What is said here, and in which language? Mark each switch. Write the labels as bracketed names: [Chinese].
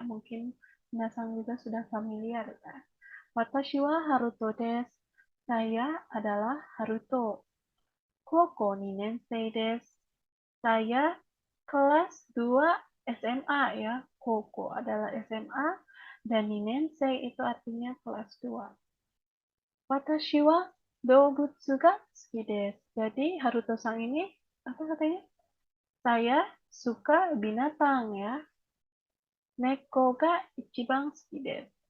[Indonesian] Mungkin minasang juga sudah familiar ya. [Japanese] Watashi wa Haruto desu. [Indonesian] Saya adalah Haruto. [Japanese] Koukou 2年生です. [Indonesian] Saya kelas 2 SMA ya. Koukou adalah SMA dan 2年生itu artinya kelas 2. [Japanese] Watashi wa doubutsu ga suki desu. [Indonesian] Jadi Haruto-san ini apa katanya? Saya suka binatang ya. [Japanese] Neko ga ichiban suki desu.